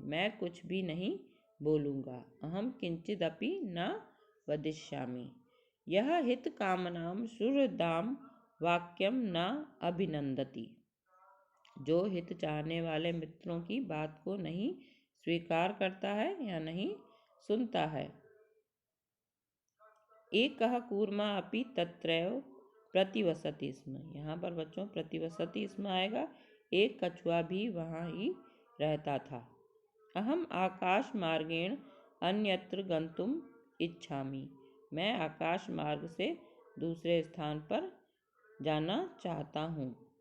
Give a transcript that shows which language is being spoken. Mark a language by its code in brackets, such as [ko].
[hi] मैं कुछ भी नहीं बोलूँगा। [sa] अहम किंचिद अपि न वदिष्यामि। यह हित कामनां सुहृदाम वाक्यम न अभिनंदति। [hi] जो हित चाहने वाले मित्रों की बात को नहीं स्वीकार करता है या नहीं सुनता है। [sa] एकः कूर्मा अपि तत्रैव प्रतिवसति स्म। [hi] यहाँ पर बच्चों [sa] प्रतिवसति स्म [hi] आएगा। एक कछुआ भी वहाँ ही रहता था। [sa] अहम आकाश मार्गेण अन्यत्र गंतुम इच्छामि। [hi] मैं आकाश मार्ग से दूसरे स्थान पर जाना चाहता हूँ।